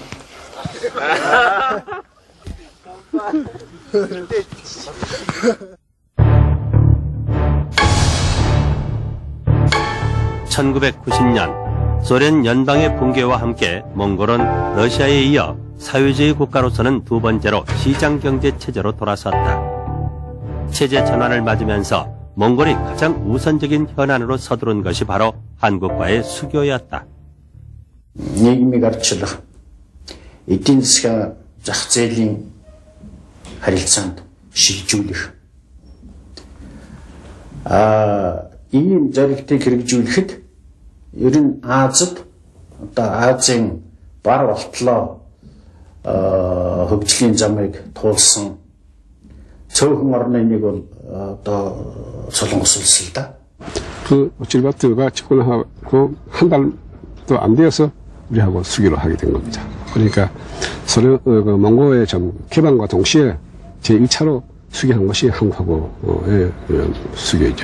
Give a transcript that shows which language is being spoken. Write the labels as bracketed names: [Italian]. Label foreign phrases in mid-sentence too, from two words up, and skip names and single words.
[Korean] (1990년) 소련 연방의 붕괴와 함께 몽골은 러시아에 이어 사회주의 국가로서는 두 번째로 시장경제 체제로 돌아섰다. 체제 전환을 맞으면서 몽골이 가장 우선적인 현안으로 서두른 것이 바로 한국과의 수교였다. [Mongolian] нийгмийг арчлах эдийн засгийн зах зээлийн харилцаанд шилжүүлэх ийм зорилтыг хэрэгжүүлэхэд ер нь Азад одоо Азийн бар болтлоо хөгжлийн замыг туулсан цөөхөн орны нэг бол одоо Солонгос улс л да. [Korean] 그 질바트가 집권하고 한 달도 안 되어서 우리하고 수교를 하게 된 겁니다. 그러니까 몽고의 개방과 동시에 제1차로 수교한 것이 한국하고의 수교이죠.